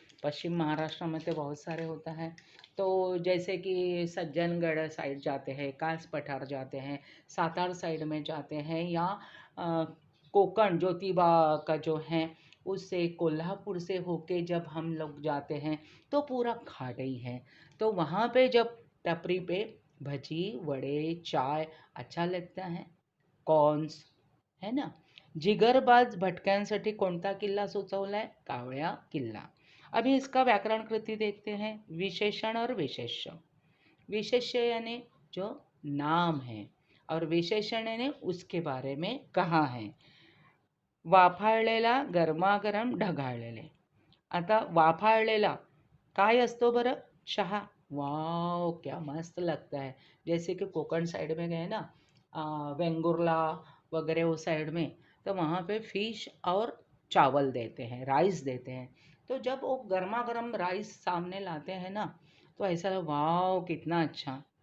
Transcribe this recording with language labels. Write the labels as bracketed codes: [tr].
[hi] पश्चिम महाराष्ट्र में तो बहुत सारे होता है। तो जैसे कि सज्जनगढ़ साइड जाते हैं, कास पठार जाते हैं, सातार साइड में जाते हैं, या अ, कोकण ज्योतिबा का जो है उससे कोल्हापुर से होके जब हम लोग जाते हैं तो पूरा घाट ही है। तो वहाँ पे जब टपरी पे भजी वड़े चाय अच्छा लगता है, कॉर्न्स, है ना। [mr] जिगरबाज भटक्यांसाठी कोणता किल्ला सुचवलाय? कावळ्या किल्ला। [hi] अभी इसका व्याकरण कृति देखते हैं। विशेषण और विशेष्य। विशेष्य यानी जो नाम है, और विशेषण यानी उसके बारे में कहा है। [mr] वाफाळलेला, गरमागरम, ढगाळलेले। आता वाफाळलेला काय असतो बरं? [hi] चहा। वाव, क्या मस्त लगता है। जैसे कि कोकण साइड में गए ना, वेंगुर्ला वगैरह वो साइड में, तो वहाँ पे फिश और चावल देते हैं, राइस देते हैं। तो जब वो गर्मा गर्म राइस सामने लाते हैं ना, तो ऐसा लगा वाव कितना अच्छा।